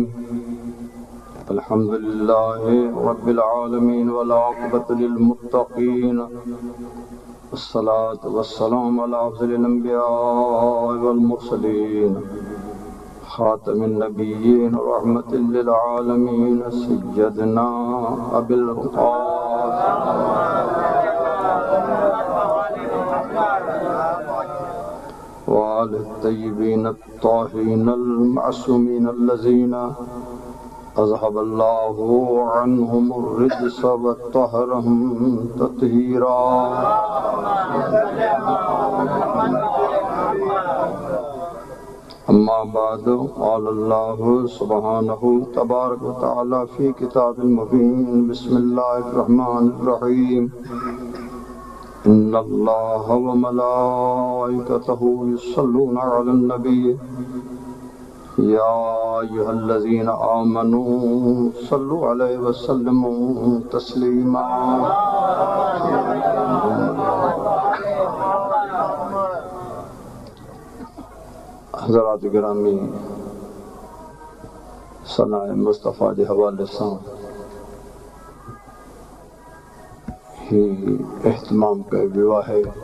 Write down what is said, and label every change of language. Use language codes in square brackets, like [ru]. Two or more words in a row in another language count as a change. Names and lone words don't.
[ar] الحمد لله رب العالمين والعاقبة للمتقين. الصلاة والسلام على أفضل الأنبياء والمرسلين، خاتم النبيين رحمة للعالمين, سيدنا أبي والطيبين الطاهرين المعصومين الذين أذهب الله عنهم الرجس وطهرهم تطهيرا. أما بعد، قال الله سبحانه تبارك وتعالى في الكتاب المبين. بسم الله الرحمن الرحيم. إن الله وملائكته يصلون على النبي يا أيها الذين آمنوا صلوا عليه وسلموا تسليما. [sd] हज़रात गिरामी, सनाए मुस्तफ़ा के हवाले सां ही एहतमाम कयो वियो आहे।